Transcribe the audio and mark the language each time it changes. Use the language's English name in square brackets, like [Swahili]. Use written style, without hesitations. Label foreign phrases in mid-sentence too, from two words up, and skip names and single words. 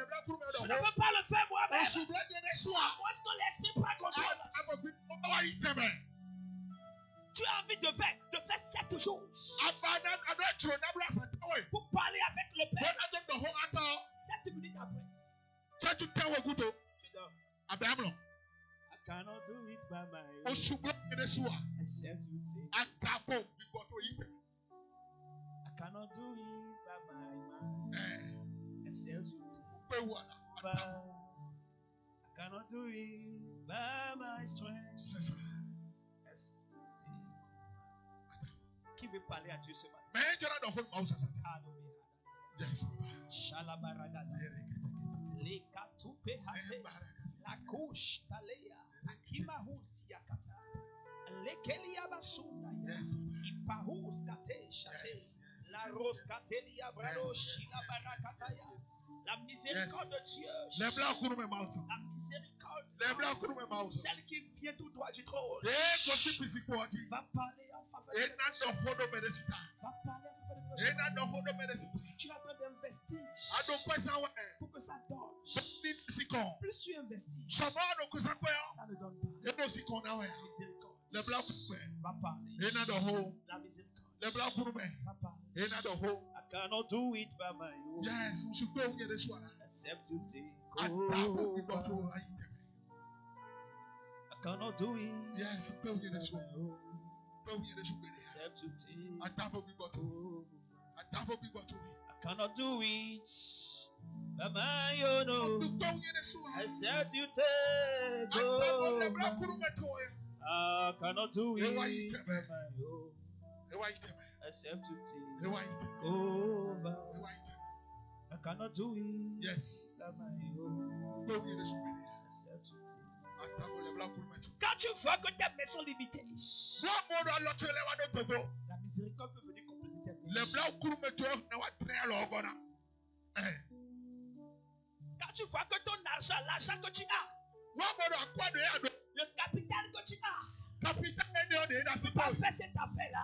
[French] Je ne peux pas le faire moi-même. À moins que l'esprit prenne contrôle. Tu as envie de faire 7 jours pour parler avec le Père. 7 minutes après, tu dors. [English] I cannot do it by my own. Except you take. I cannot do it by my mind. Except you take. I cannot do it by my strength. [French] Qui veut parler à Dieu ce matin? [English] Yes. La couche talea akimahusi yakata lekelia basunda ipahus kate shate la rose katelia brado shila barakataya. [French] La miséricorde de Dieu. La miséricorde. Celle qui vient tout droit du trône. Va parler en faveur de personne. Va parler en faveur de personne. Tu as besoin d'un vestige pour que ça donne. Plus tu investis, ça ne donne pas. La miséricorde va parler. La miséricorde va parler. [English] I cannot do it by my own. Yes, except you take over. I cannot do it. Yes, except you take over. I cannot do it by my own. Except you take over. I cannot do it by my own. Except you take over. I cannot do it. Yes. [French] Quand tu vois que tes mains sont limitées, la miséricorde peut venir compléter tes mains. Quand tu vois que ton argent, l'argent que tu as, le capital que tu as, tu ne peux pas faire cette affaire-là.